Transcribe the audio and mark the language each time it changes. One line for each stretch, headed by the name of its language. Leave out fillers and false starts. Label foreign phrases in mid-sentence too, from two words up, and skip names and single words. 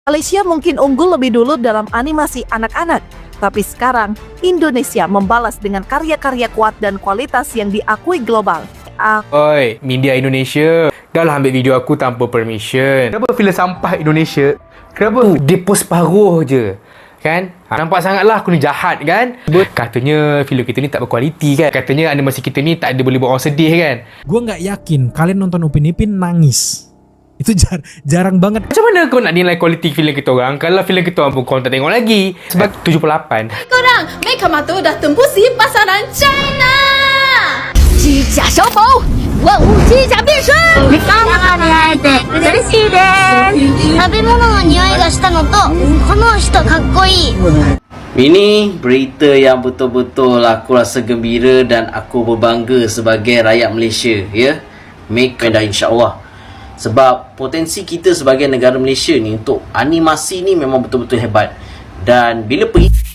Indonesian: Malaysia mungkin unggul lebih dulu dalam animasi anak-anak, tapi sekarang Indonesia membalas dengan karya-karya kuat dan kualitas yang diakui global. Oi,
Malay: media Indonesia, dah lah ambil video aku tanpa permission. Kenapa filem sampah Indonesia? Kenapa dia post paruh je? Kan? Nampak sangatlah aku ni jahat kan? Katanya filem kita ni tak berkualiti kan? Katanya animasi kita ni tak ada boleh buat orang sedih kan?
Indonesian: Gue nggak yakin kalian nonton Upin Ipin nangis. Itu jarang banget.
Malay: Macam mana kau nak nilai kualiti filem kita orang kalau filem kita orang pun kau tak tengok lagi? Sebab 78. Korang, Meika Mato dah tembusi pasaran China.
Chinese: 机甲小宝，万物机甲变身。
Japanese: みかんがに会えて嬉しいです。食べ物の匂いがしたのと、この人かっこいい。
Malay: Ini berita yang betul-betul aku rasa gembira dan aku berbangga sebagai rakyat Malaysia, ya. Make dah
Arabic: إن شاء الله.
Malay: Sebab potensi kita sebagai negara Malaysia ni untuk animasi ni memang betul-betul hebat. Dan bila pergi